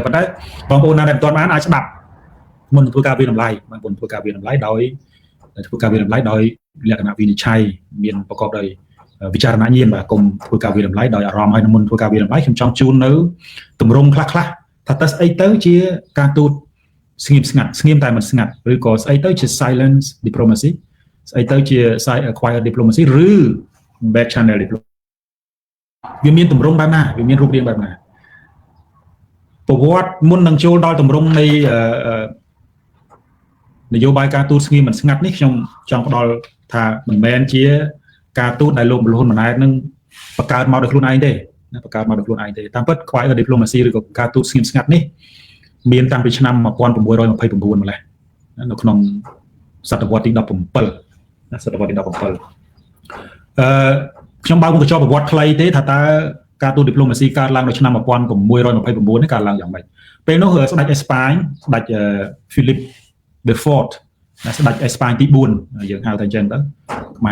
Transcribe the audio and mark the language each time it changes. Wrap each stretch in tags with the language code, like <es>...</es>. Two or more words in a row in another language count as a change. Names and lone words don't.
<km>ប៉ុន្តែបងប្អូនណាដែលមិនទាន់បានអាចស្ដាប់មុនធ្វើការវិតម្លៃបងប្អូនធ្វើការវិតម្លៃដោយលក្ខណៈវិនិច្ឆ័យមានប្រកប ដោយវិចារណញ្ញាណបាទកុំធ្វើការវិតម្លៃដោយអារម្មណ៍ហើយមុនធ្វើការវិតម្លៃខ្ញុំចង់ជូននៅទម្រង់ខ្លះថាតើស្អីទៅជាការទូតស្ងៀមស្ងាត់ស្ងៀមតែមិនស្ងាត់ឬក៏ស្អីទៅជា</km> <en>silence diplomacy</en> <km>ស្អីទៅជា</km> <en>quiet diplomacy</en> <km>ឬ</km> <en>back channel diplomacy</en> <km>វាមានទម្រង់បែបណាវាមានរូបរាងបែបណាប្រវត្តិមុននឹងចូលដល់ទម្រង់នៃ នយោបាយការទូតស្ងៀមមិនស្ងាត់នេះខ្ញុំចង់ផ្ដល់ថាមិនមែនជាការទូតដែលលោកហ៊ុនម៉ាណែតនឹងបង្កើតមកដោយខ្លួនឯងទេណាបង្កើតមកដោយខ្លួនឯងទេតាមពិត</km> <en>quiet diplomacy</en> <km>ឬក៏ការទូតស្ងៀមស្ងាត់នេះមានតាំងពីឆ្នាំ1929ម្លេះនៅក្នុងសតវត្សទី17ណាសតវត្សទី17 ខ្ញុំបើកមុខកញ្ចក់ប្រវត្តិខ្លីទេថាតើការទូតឌីប្លូម៉ាស៊ីកើតឡើងនៅឆ្នាំ1629នេះកើតឡើងយ៉ាងម៉េចពេលនោះស្ដេចអេស្ប៉ាញស្ដេច Philip the Fourth ស្ដេចអេស្ប៉ាញទី4យើងហៅថាអញ្ចឹងទៅខ្មែរ</km>